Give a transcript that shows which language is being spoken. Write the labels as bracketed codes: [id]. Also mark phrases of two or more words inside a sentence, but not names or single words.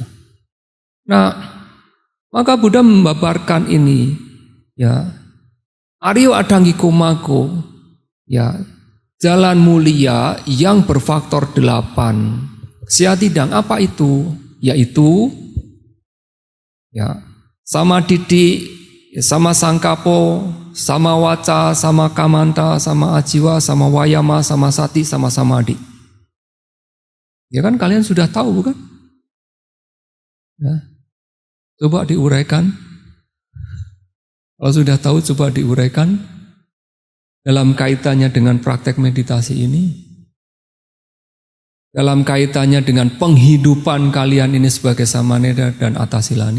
[id] Nah, maka Buddha membabarkan ini, ya, [pi] Aryo Adangiko Mago, [id] ya, jalan mulia yang berfaktor 8. [pi] Siatidang [id] apa itu? Yaitu, ya, [pi] sama didi, sama sangkapo, sama waca, sama kamanta, sama ajiwa, sama wayama, sama sati, sama samadhi. [id] Ya kan kalian sudah tahu bukan? Ya. Coba diuraikan. Kalau sudah tahu coba diuraikan dalam kaitannya dengan praktek meditasi ini. Dalam kaitannya dengan penghidupan kalian ini sebagai samanera dan atasilani.